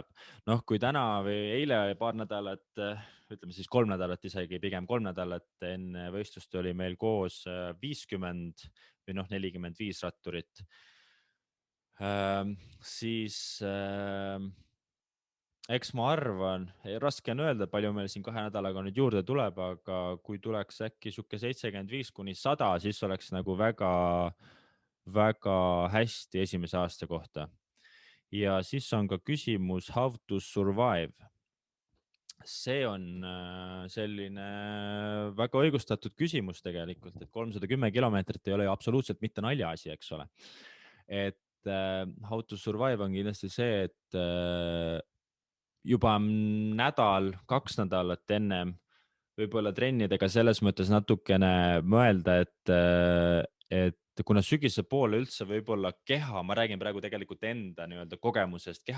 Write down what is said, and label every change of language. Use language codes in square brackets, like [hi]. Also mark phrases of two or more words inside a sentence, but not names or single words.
[et] Noh, kui täna või eile paar nädalat, ütleme siis 3 nädalat isegi, pigem 3 nädalat enne võistlust oli meil koos 50 või 45 ratturit, siis eks ma arvan, raske on öelda, palju meil siin 2 nädalaga nüüd juurde tuleb, aga kui tuleks äkki sihuke 75–100, siis oleks nagu väga, väga hästi esimese aasta kohta. Ja siis on ka küsimus [en] How to survive. [et] See on selline väga õigustatud küsimus tegelikult, et 310 kilomeetrit ei ole ju absoluutselt mitte naljaasi, eks ole. Et [en] How to survive [et] on kindlasti see, et juba nädal, 2 nädalat ennem võib-olla trennidega selles mõttes natukene mõelda, et kuna sügise poole üldse võib-olla keha, ma räägin praegu tegelikult enda nii-öelda kogemusest, keha